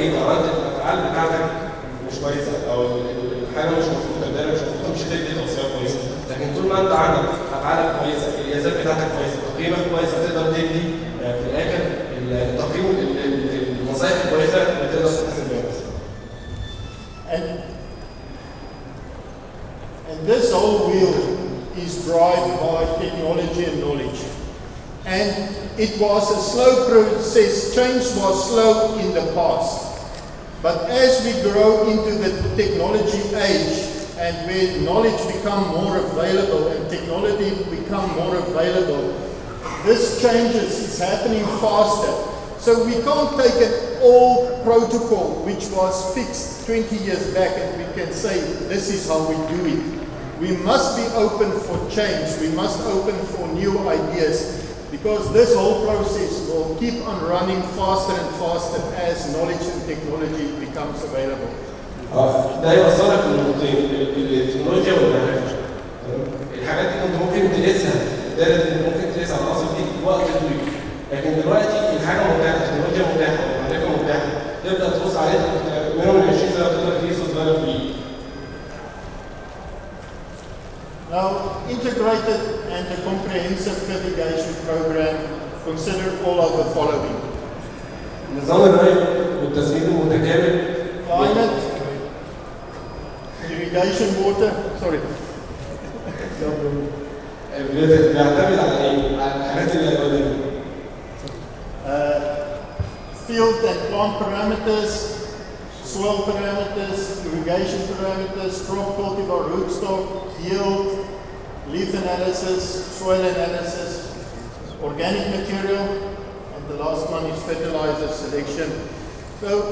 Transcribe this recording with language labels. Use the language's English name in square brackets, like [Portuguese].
[Arabic] كويسه او الحاجه مش مظبوطه، الدايره مش مظبوطه، مش هتدي توصيات كويسه. لكن طول ما انت عندك افعالك كويسه، القياسات بتاعتك كويسه، تقييمك كويس، هتقدر تدي في الاخر التقييم النصائح الكويسه اللي تقدر تحسن بيها. [English] And this whole wheel is driven by technology and knowledge. And it was a slow process. Change was slow in the past. But as we grow into the technology age and where knowledge become more available and technology become more available, this changes is happening faster. So we can't take an old protocol which was fixed 20 years back and we can say this is how we do it. We must be open for change. We must open for new ideas because this whole process will keep on running faster and faster as knowledge and technology becomes available. [Arabic] ده يوصلك لنقطتين، التكنولوجيا والمعرفه. الحاجات دي كنت ممكن تقيسها، ممكن تقيسها على الاصل دي في وقت طويل. لكن دلوقتي الحاجه متاحه، التكنولوجيا متاحه، والمعرفه متاحه، تبدا تبص عليها منهم ال 20 سنه تقدر تقيس وتغير فيه. [English] Now, integrated and a comprehensive mitigation program consider all of the following. [Arabic] نظام الري والتسميد المتكامل. [English] Climate, irrigation water, sorry. [Arabic] بيعتمد على ايه؟ على الحاجات اللي قدامنا. [English] Field and plant parameters, soil parameters, irrigation parameters, crop cultivar rootstock, yield, leaf analysis, soil analysis, organic material, and the last one is fertilizer selection. So,